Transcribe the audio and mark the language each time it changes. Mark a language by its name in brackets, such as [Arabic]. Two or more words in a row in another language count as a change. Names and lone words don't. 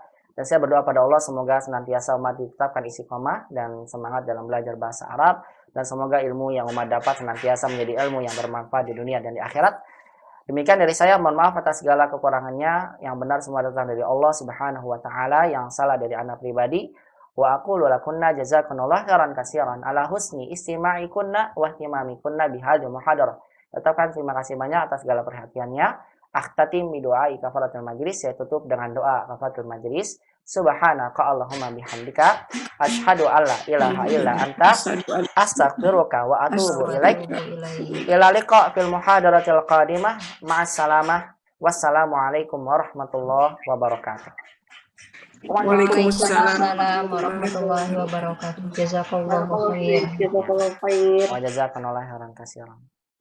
[Indonesian] Dan saya berdoa pada Allah semoga senantiasa umat ditetapkan istiqomah dan semangat dalam belajar bahasa Arab, dan semoga ilmu yang umat dapat senantiasa menjadi ilmu yang bermanfaat di dunia dan di akhirat. Demikian dari saya, mohon maaf atas segala kekurangannya. Yang benar semua datang dari Allah [Arabic] سبحانه وتعالى, [Indonesian] yang salah dari anak pribadi. [Arabic] وأقول لكن جزاكن الله خيرا كثيرا على حسن استماعكن واهتمامكن بهذه المحاضرة. [Indonesian] Tetapkan terima kasih banyak atas segala perhatiannya. [Arabic] أختتم بدعاء كفارة المجلس. [Indonesian] Saya tutup dengan doa [Arabic] كفارة المجلس. سبحانك اللهم وبحمدك أشهد أن لا إله إلا أنت أستغفرك وأتوب إليك. إلى اللقاء في المحاضرة القادمة. مع السلامة. والسلام عليكم ورحمة الله وبركاته. وعليكم السلام ورحمة الله وبركاته. جزاك الله خير. وجزاك الله خيرا كثيرا.